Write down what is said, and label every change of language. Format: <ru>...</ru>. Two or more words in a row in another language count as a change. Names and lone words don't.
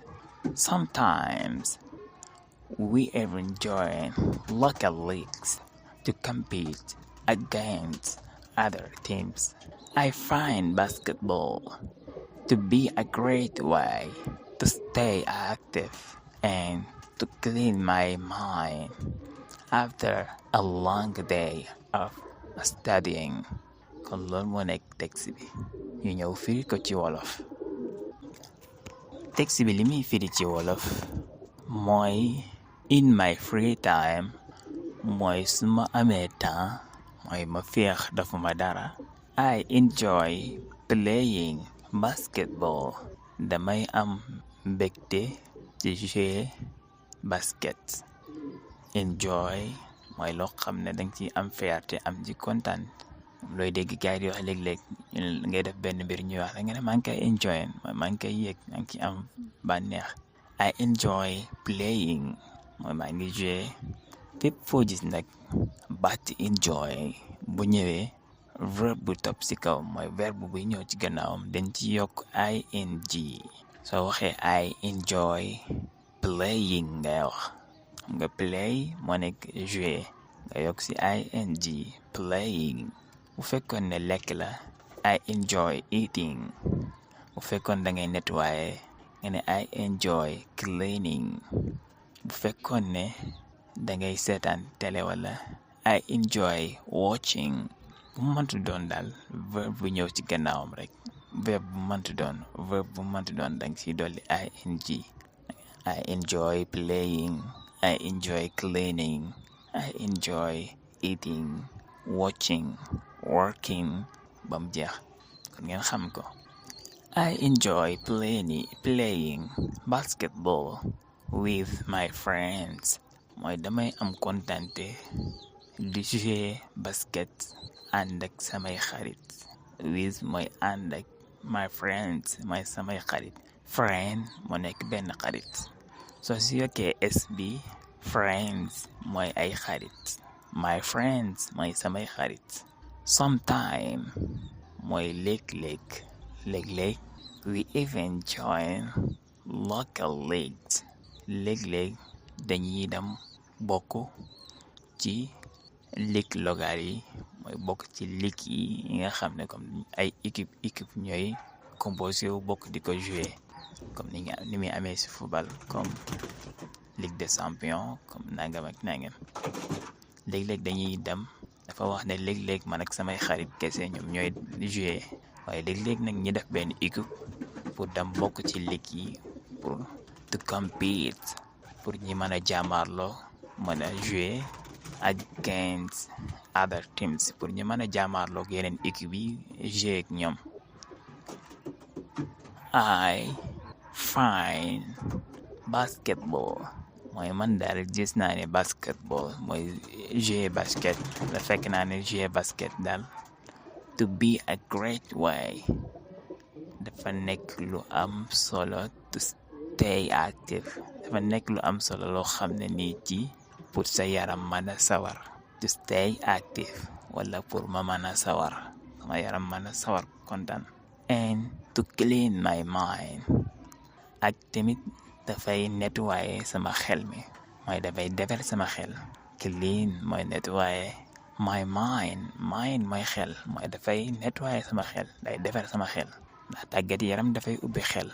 <en>Sometimes we even join local leagues to compete against other teams. I find basketball to be a great way to stay active and to clean my mind after a long day of studying.</en> <wo>kon loolu moo nekk texte bi ñu ñëw firi ko ci wolof. texte bi li muy firi ci wolof mooy</wo> <en>in my free time</en> <wo>mooy su ma amee temps mooy ma féex defuma dara.</wo> <en>I enjoy playing basketball</en> <wo>damay am mbégte ci</wo> <fr>jouer basket.</fr> <wo>Enjoy mooy loo xam ne danga ci am fierté am ci kontaan looy dégg gars yi di wax léeg-léeg ngay def benn mbir ñuy wax nga ne maa ngi koy enjoy mooy maa ngi koy yëg maa ngi ci am bànneex.</wo> <en>I enjoy playing</en> <wo>mooy maa ngi joué. fépp foo gis nag baat enjoy bu ñëwee verbe bu topp ci kaw mooy verbe buy ñëw ci gannaawam dañ ci yokk ing. soo waxee</wo> <en>I enjoy playing</en> <wo>ngay wax xam nga play moo nekk jouer nga yokk ci ing playing. bu fekkoon ne lekk la</wo> <en>I enjoy eating.</en> <wo>bu fekkoon da ngay nettoyer nga ne</wo> <en>I enjoy cleaning.</en> <wo>bu fekkoon ne da ngay seetaan télé wala</wo> <en>I enjoy watching.</en> <wo>bu mëntu doon daal verbe bu ñëw ci gannaawam rek verbe bu mëntu doon danga ciy dolli ing.</wo> <en>I enjoy playing. I enjoy cleaning. I enjoy eating, watching, working</en> <wo>ba mu jeex kon ngeen xam ko.</wo> <en>I enjoy playing basketball with my friends</en> <wo>mooy damay am kontante di</wo> <fr>jouer basket</fr> <wo>ànd ak samay xarit. with mooy ànd ak</wo> <en>my friends</en> <wo>mooy samay xarit. friend moo nekk benn xarit. soo si yokkee s bi friends mooy ay xarit.</wo> <en>my friends</en> <wo>mooy samay xarit. sometime mooy léeg-léeg.</wo> <en>we even join local leagues.</en> <wo>léeg-léeg dañuy dem bokk ci</wo> <fr>ligue locale</fr> <wo>yi mooy bokk ci ligue yi nga xam ne comme ay équipe ñooy composé wu bokk di ko jouer comme ni muy amee ci football comme Ligue des champions comme nangam ak nangam. léeg-léeg dañuy dem dafa wax ne léeg-léeg man ak samay xarit kese ñoom ñooy jouer waaye léeg-léeg nag ñi def benn équipe pour dem bokk ci ligue yi pour</wo> <en>to compete</en> <wo>pour ñi mën a jàmmaarloo mën a jouer</wo> <en>against other teams</en> <wo>pour ñi mën a jàmmaarloo ak yeneen équipe yi jouer ak ñoom.</wo> <en>I find basketball</en> <wo>mooy man daal gis naa ne basketball mooy</wo> <fr>jouer basket</fr> <wo>la fekk naa ne</wo> <fr>jouer basket</fr> <wo>daal</wo> <en>to be a great way</en> <wo>dafa nekk lu am solo</wo> <en>to stay active.</en> <wo>dafa nekk lu am solo loo xam ne nii ci pour sa yaram mën a sawar.</wo> <en>to stay active</en> <wo>wala pour ma mën a sawar sama yaram mën a sawar kontaan.</wo> <en>and to clean my mind</en> <wo>ak tamit dafay nettoyer sama xel mi mooy dafay defar sama xel. clean mooy nettoyer.</wo> <en>my mind</en> <wo>mooy xel mooy dafay nettoyer sama xel day defar sama xel ndax tàggat yaram dafay ubbi xel.</wo>